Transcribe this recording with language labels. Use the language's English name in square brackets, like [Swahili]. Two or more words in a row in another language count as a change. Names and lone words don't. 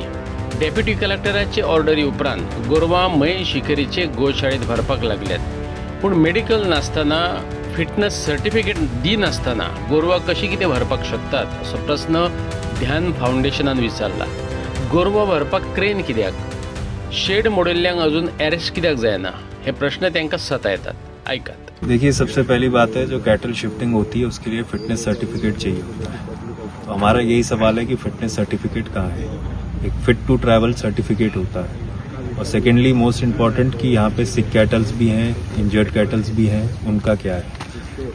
[Konkani] डेप्युटी कलेक्टराचे ऑर्डरी उपरांत गोरवां महेश शिकेरीचे गोशाळेत व्हरपाक लागल्यात पूण मेडिकल नासतना [English] fitness certificate [Konkani] दिनासतना गोरवां कशी कितें व्हरपाक शकतात असो प्रस्न ध्यान फाउंडेशनान विचारला. गोरवां व्हरपाक क्रेन कित्याक शेड मोडिल्ल्यांक अजून अरेस्ट कित्याक जायना हे प्रश्न तांकां सतायतात. ऐकात. [Hindi] देखिए, सबसे पहली बात है जो [English] cattle shifting [Hindi] होती है उसके लिए [English] fitness certificate [Hindi] चाहिए होता है. तो हमारा यही सवाल है कि [English] fitness certificate [Hindi] कहाँ है. एक [English] fit to travel certificate [Hindi] होता है. और [English] secondly most important [Hindi] कि यहाँ पे [English] sick cattles [Hindi] भी हैं, [English] injured cattles [Hindi] भी हैं, उनका क्या है.